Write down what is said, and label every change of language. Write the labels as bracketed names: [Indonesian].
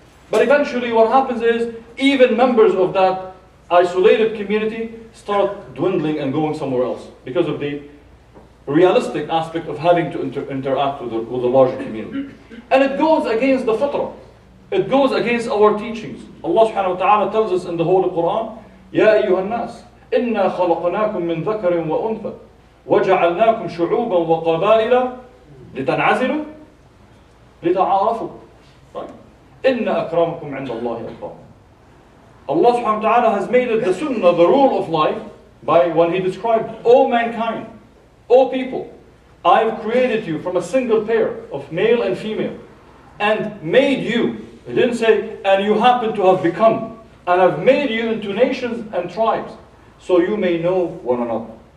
[English] But eventually what happens is, even members of that isolated community start dwindling and going somewhere else because of the realistic aspect of having to interact with the larger community. And it goes against the fitrah. It goes against our teachings. Allah subhanahu wa ta'ala tells us in the Holy Quran, [Arabic] يَا أَيُّهَا النَّاسِ إِنَّا خَلَقْنَاكُم مِّن ذَكَرٍ وَأُنثَى وَجَعَلْنَاكُمْ شُعُوبًا وَقَبَائِلَ لِتَنْعَزِلُوا لِتَعَارَفُوا. [English] Right? [Arabic] إِنَّ أَكْرَمَكُمْ عِنْدَ اللَّهِ أَتْقَاكُمْ. [English] Allah subhanahu wa ta'ala has made it the sunnah, the rule of life, by when He described all mankind, all people. I've created you from a single pair of male and female, and made you. He didn't say, and you happen to have become, and I've made you into nations and tribes, so you may know one another.